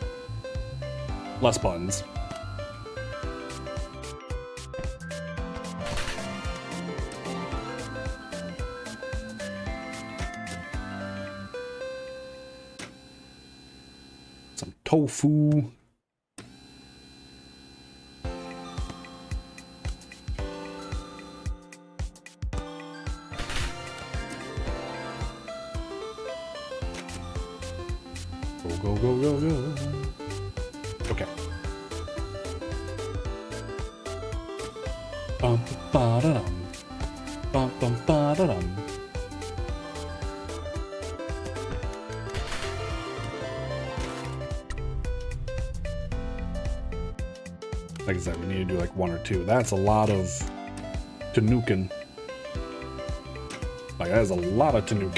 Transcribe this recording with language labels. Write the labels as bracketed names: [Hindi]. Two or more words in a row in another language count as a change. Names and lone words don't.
[English] Less buttons. Some tofu. Go, go, go, go, go. Okay. Bum ba da dum. Bum bum ba da dum. Like I said, we need to do like one or two. That's a lot of Tanukin. Like, that is a lot of Tanukin.